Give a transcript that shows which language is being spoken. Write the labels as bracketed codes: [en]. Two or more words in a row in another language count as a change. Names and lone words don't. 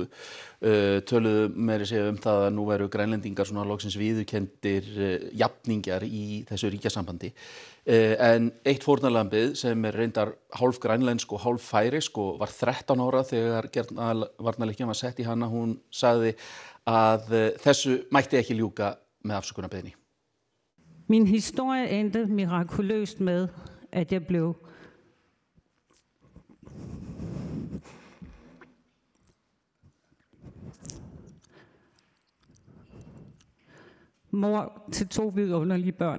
[is] Töluðu meira segja það að nú veru grænlendingar svona loksins viðurkenndir jafningjar í þessu ríkjasambandi. En eitt fórnarlambið sem reyndar hálf grænlensk og hálf færisk og var 13 ára þegar getnaðarvarnarlykkjan var sett í hana, hún sagði að þessu mætti ekki ljúka með afsökunarbeiðni. [da] Min historie endte mirakuløst med at jeg blev mor til 2 vidunderlige børn.